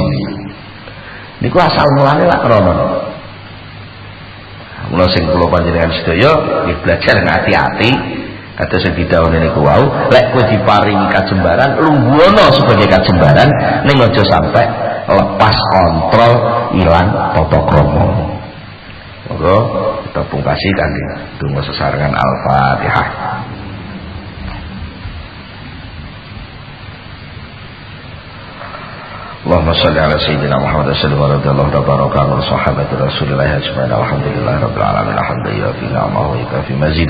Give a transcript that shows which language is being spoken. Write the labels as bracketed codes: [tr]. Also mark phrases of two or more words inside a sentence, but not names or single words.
[jv] Niku asal mulane lak krono. Mula sing kula panjenengan sedaya nggih belajar ngati-ati kados sing didhawuhi niku wau, lek kowe diparingi kajembaran lungguhana sebagai kajembaran ning aja sampai lepas kontrol ilang tata krama. Monggo kita pungkasi kanthi donga sesarengan Al-Fatihah. [ar] اللهم صل على سيدنا محمد صلى الله عليه وصحابة رسول الله أجمعين. الحمد لله رب العالمين. حمدا يوافي نعمه ويكافئ مزيده.